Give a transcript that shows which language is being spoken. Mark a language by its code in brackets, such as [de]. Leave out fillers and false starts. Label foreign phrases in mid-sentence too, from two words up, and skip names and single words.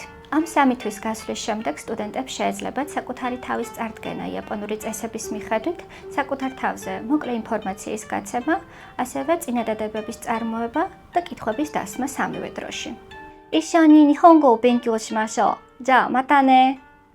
[ka] ამ 3 თვის გასვლის შემდეგ სტუდენტებს შეეძლებათ საკუთარი თავის წარდგენა იაპონური წესების მიხედვით, საკუთარ თავზე მოკლე ინფორმაციის გაცემა, ასევე წინადადებების წარმოება და კითხვების დასმა სამივე დროში. [ja] 一緒に日本語を勉強しましょう。じゃあまたね。